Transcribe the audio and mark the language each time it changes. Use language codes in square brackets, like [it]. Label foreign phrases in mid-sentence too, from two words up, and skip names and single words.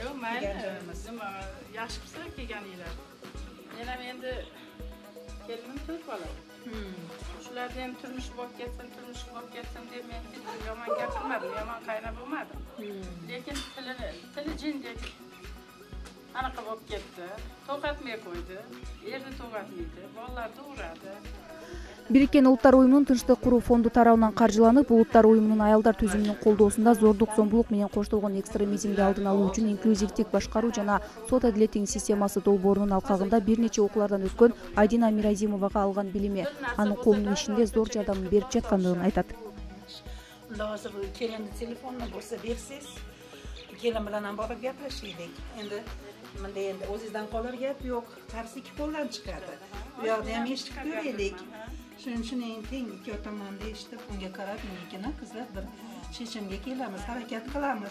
[uz] Yo'q, mayli, nima yaxshi qilsa kelganinglar. Men ham endi kelinim 4 bola. Shularga ham turmush bo'lib ketsin deb men yomon gapirmadim, yomon qayna bo'lmadim. Lekin tili jindek anaqa bo'lib ketdi. To'xtatmay qo'ydi. Erni to'xtatmaydi, bolalarni uradi. [ky] Бириккен Улуттар уюмунун Тынчтык куруу фонду тарабынан каржыланып, Улуттар уюмунун аялдар түзүмүнүн колдоосунда зордук, зомбулук менен коштолгон экстремизмди алдын алуу үчүн инклюзивдик башкаруу жана сот адилеттин системасы долбоорунун алкагында бир нече окуулардан өткөн Айдина Миразимовага алган билими анын коомдун ишинде зор жардамын берип жаткандыгын айтат. [uz] Hozir kelinni telefonini bo'lsa bersiz, kelin bilan ham borib gaplashaylik. Endi menda endi o'zingizdan qolar gap yo'q, qarsi ikki qo'ldan chiqadi. Bu yoqda ham eshitib ko'raylik. Shuning teng ikki tomonda eshitib, unga qarab, menga qizlar bir chechimga kelamiz, harakat qilamiz.